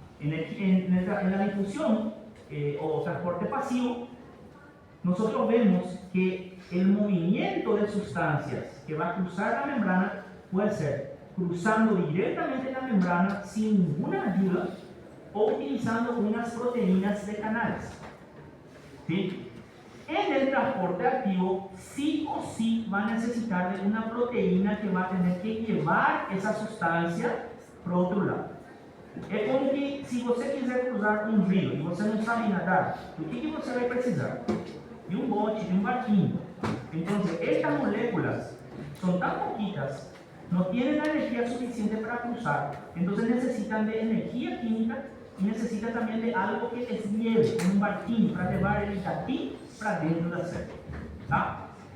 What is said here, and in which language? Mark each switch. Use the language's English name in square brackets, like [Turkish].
[Spanish] En la difusión o transporte pasivo, nosotros vemos que el movimiento de sustancias que va a cruzar la membrana puede ser cruzando directamente la membrana sin ninguna ayuda o utilizando unas proteínas de canales, ¿sí? En el transporte activo, sí o sí va a necesitar de una proteína que va a tener que llevar esa sustancia para otro lado. [Portuguese] É como que se você quiser cruzar um rio e você não sabe nadar, o que você vai precisar? De um bote, de um barquinho. [Spanish] Então, estas moléculas son tan poquitas, no tienen la energía suficiente para cruzar, entonces necesitan de energía química y necesitan también de algo que les lleve, como un barquinho, para llevar el de aquí para [Portuguese] dentro da célula. ¿Tá?